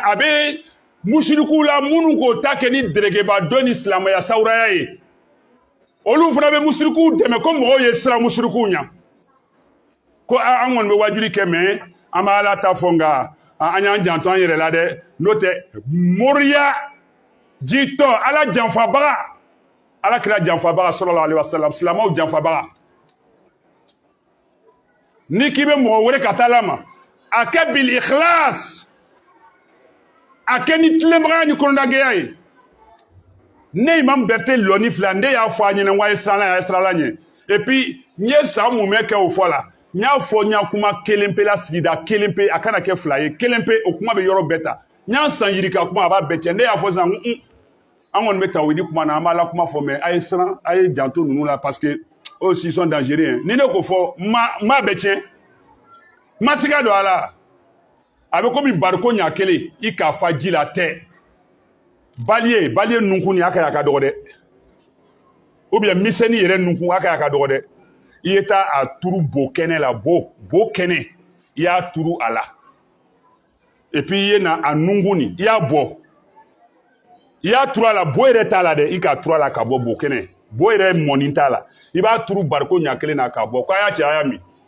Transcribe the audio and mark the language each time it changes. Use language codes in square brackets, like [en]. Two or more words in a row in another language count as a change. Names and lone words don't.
[bm] a bɛ musiriku la minnu k'o ta kɛ ni deregeba dɔ ni silamɛya sawuraya ye olu fana bɛ musiriku dɛmɛ ko mɔgɔw ye sira musiriku ɲa ko an kɔni bɛ wajuli kɛ mais an bɛ Ala ta fɔ nka an y'an janto an yɛrɛ la dɛ n'o tɛ moriya jitɔ Ala janfabaga Ala kira janfabaga [ar] صلى الله عليه وسلم [bm] silamɛw janfabaga ni k'i bɛ mɔgɔ wele ka taa la ma a kɛ [ar] بالإخلاص [bm] a kɛ ni tilenbagaya ni kɔnɔdagɛya ye ne Imam Berté lɔni fila ne y'a fɔ a ɲɛna n ko a ye sirala ɲɛ [fr] et puis [bm] n ye san mun mɛ kɛ o fɔ la n y'a fɔ n y'a kuma kelen pe la sigida kelen pe a kana kɛ fila ye kelen pe o kuma bɛ yɔrɔ bɛɛ ta n y'a san yiri ka kuma a b'a bɛɛ tiɲɛ ne y'a fɔ sisan an kɔni bɛ tawhidi kuma na an b'a la kuma fɔ mais a ye siran a ye janto ninnu la [fr] parce que eux aussi sont dangereux [bm] ni ne ko fɔ n m'a bɛɛ tiɲɛ n ma siga don a la a bɛ komi bariko ɲa kelen i k'a fa ji la tɛ baliye nunkun ni a ka ka dɔgɔ dɛ [fr] ou bien [bm] misɛnni yɛrɛ nunkun a ka ka dɔgɔ dɛ i ye taa a turu bo kɛnɛ la bo kɛnɛ i y'a turu a la [fr] et puis [bm] i ye na a nunkun ni i y'a bɔ i y'a turu a la bo yɛrɛ t'a la dɛ i k'a turu a la ka bɔ bo kɛnɛ bo yɛrɛ mɔni t'a la i b'a turu bariko ɲa kelen na k'a bɔ ko a y'a cɛ a y'a min